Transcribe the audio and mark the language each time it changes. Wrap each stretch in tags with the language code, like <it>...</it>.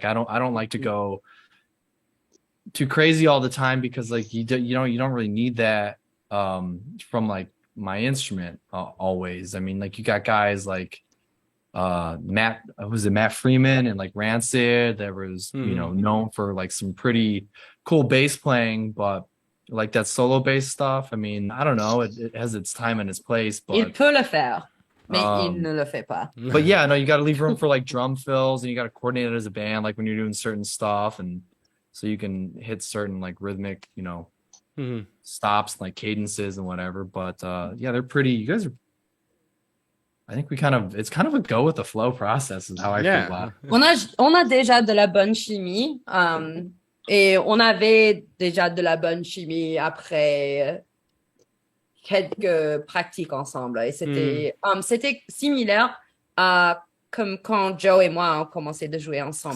<en>Like I don't like to go too crazy all the time, because like you don't really need that from like my instrument always. I mean, like you got guys like Matt Freeman and like Rancid that was known for like some pretty cool bass playing, but like that solo bass stuff, I mean, I don't know, it has its time and its place, but</en> <fr>Il peut le faire, mais il ne le fait pas.</fr> <en>But yeah, no, you got to leave room for like drum fills, and you got to coordinate it as a band, like when you're doing certain stuff, and so you can hit certain like rhythmic stops, like cadences and whatever. But yeah, they're pretty, you guys are, I think it's kind of a go with the flow process is how I feel about it.</en> <fr>On a déjà de la bonne chimie, et on avait déjà de la bonne chimie après quelques pratiques ensemble. Et c'était similaire à comme quand Joe et moi on commençait de jouer ensemble.</fr>